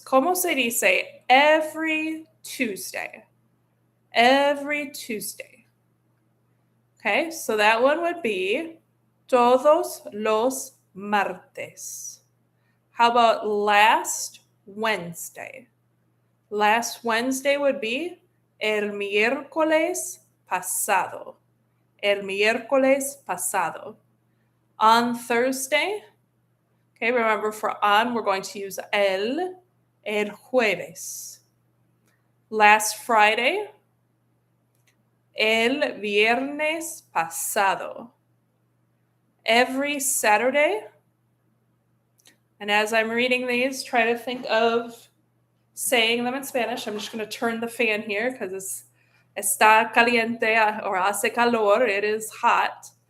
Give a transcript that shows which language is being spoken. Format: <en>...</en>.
<es>¿Cómo se dice</es> <en>every Tuesday? Every Tuesday. Okay, so that one would be</en> <es>todos los martes.</es> <en>How about last Wednesday? Last Wednesday would be</en> <es>el miércoles pasado. El miércoles pasado.</es> <en>On Thursday, okay, remember for on, we're going to use</en> <es>el jueves.</es> <en>Last Friday,</en> <es>el viernes pasado.</es> <en>Every Saturday, and as I'm reading these, try to think of saying them in Spanish. I'm just going to turn the fan here because</en> <es>está caliente</es> <en>or</en> <es>hace calor.</es> <en>It is hot.</en>